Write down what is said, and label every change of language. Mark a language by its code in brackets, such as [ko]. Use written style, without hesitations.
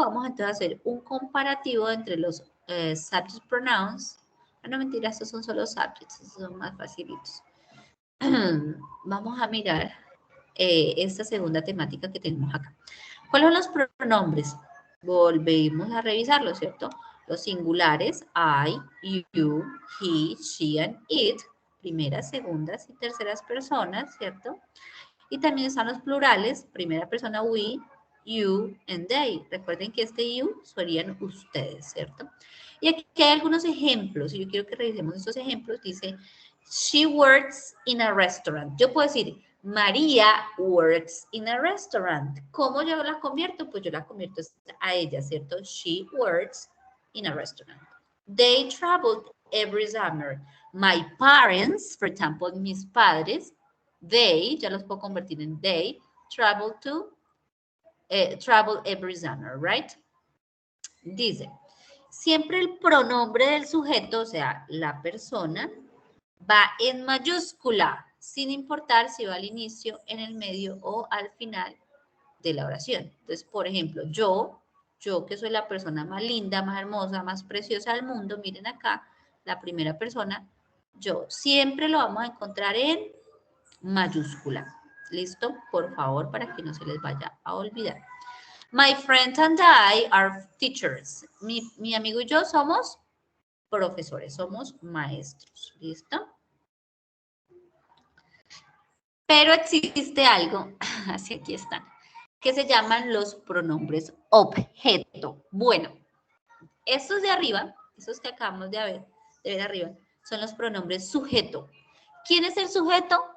[es] Vamos entonces a hacer un comparativo entre los subject pronouns. No, mentira, estos son solo subjects, estos son más facilitos. Vamos a mirar esta segunda temática que tenemos acá. ¿Cuáles son los pronombres? Volvemos a revisarlo, ¿cierto? Los singulares, [en] I, you, he, she, and it. [es] Primeras, segundas y terceras personas, ¿cierto? Y también están los plurales, primera persona we, you, and they. Recuerden que este you serían ustedes, ¿cierto? Y aquí hay algunos ejemplos, y yo quiero que revisemos estos ejemplos. [en] Dice, she works in a restaurant. [es] Yo puedo decir, [en] María works in a restaurant. [es] ¿Cómo yo la convierto? Pues yo la convierto a ella, ¿cierto? [en] She works in a restaurant. They traveled every summer. My parents, for example, [es] mis padres, they, ya los puedo convertir en they, [en] travel travel every summer, right? [es] Dice, siempre el pronombre del sujeto, o sea, la persona, va en mayúscula, sin importar si va al inicio, en el medio o al final de la oración. Entonces, por ejemplo, yo que soy la persona más linda, más hermosa, más preciosa del mundo, miren acá, la primera persona, yo, siempre lo vamos a encontrar en mayúscula. ¿Listo? Por favor, para que no se les vaya a olvidar. [en] My friend and I are teachers. [es] Mi amigo y yo somos profesores, somos maestros. ¿Listo? Pero existe algo, así aquí están, que se llaman los pronombres objeto. Bueno, estos de arriba, esos que acabamos de ver arriba, son los pronombres sujeto. ¿Quién es el sujeto?